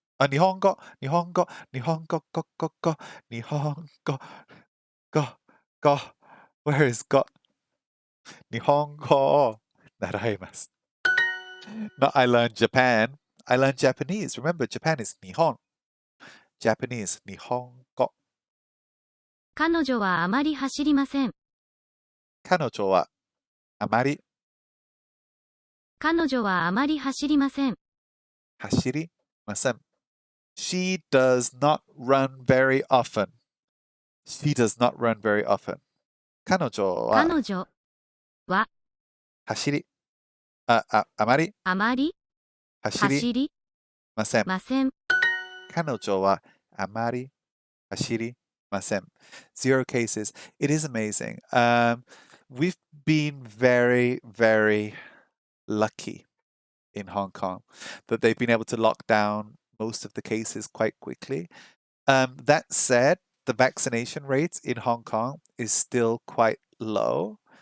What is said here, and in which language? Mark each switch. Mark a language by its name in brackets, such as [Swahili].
[Japanese] Nihongo, Nihongo, Nihongo, go, Nihongo, go. [English] Where is go? [Japanese] Nihongo naraimasu. [English] No, I learned Japan. I learned Japanese. Remember, Japan is Nihon. Japanese, Nihongo. [Japanese] 彼女はあまり走りません。彼女はあまり彼女はあまり走りません。走りません. [English] She does not run very often. She does not run very often. [Japanese] 彼女は彼女は走りあまりあまり走り走りません. ません。彼女はあまり走りません. [English] 0 cases. It is amazing. We've been very, very lucky in Hong Kong that they've been able to lock down most of the cases quite quickly. That said, the vaccination rates in Hong Kong is still quite low.